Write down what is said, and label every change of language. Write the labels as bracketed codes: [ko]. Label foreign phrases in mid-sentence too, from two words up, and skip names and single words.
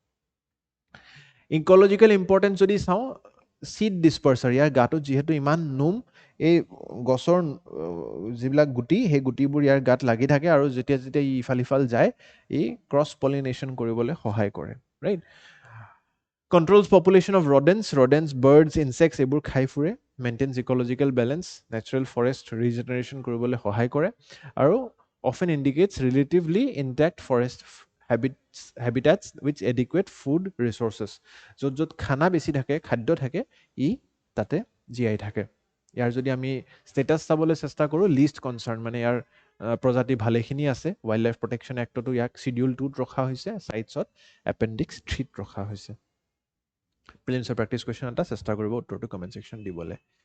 [en] ecological importance [as] যদি চাওঁ [en] seed disperser [as] ইয়াৰ গাটোত যিহেতু ইমান নোম এই গছৰ যিবিলাক গুটি সেই গুটিবোৰ ইয়াৰ গাত লাগি থাকে আৰু যেতিয়া যেতিয়া ইফাল সিফাল যায় ই [en] cross pollination [as] কৰিবলৈ সহায় কৰে ৰাইট [en] controls population of rodents birds insects [as] এইবোৰ খাই ফুৰে [en] maintains ecological balance natural forest regeneration [as] কৰিবলৈ সহায় কৰে আৰু [en] often indicates relatively intact forest habitats with adequate food resources [as] য'ত য'ত খানা বেছি থাকে খাদ্য থাকে ই তাতে জীয়াই থাকে ইয়াৰ যদি আমি ষ্টেটাছ চাবলৈ চেষ্টা কৰোঁ [en] least concern [as] মানে ইয়াৰ প্ৰজাতি ভালেখিনি আছে [en] Wild Life Protection Act [as] ইয়াক শিডিউল 2ত ৰখা হৈছে চাইটছত এপেণ্ডিক্স 3ত ৰখা হৈছে [en] prelims practice question [as] এটা চেষ্টা কৰিব উত্তৰটো [en] comment section [as] দিবলৈ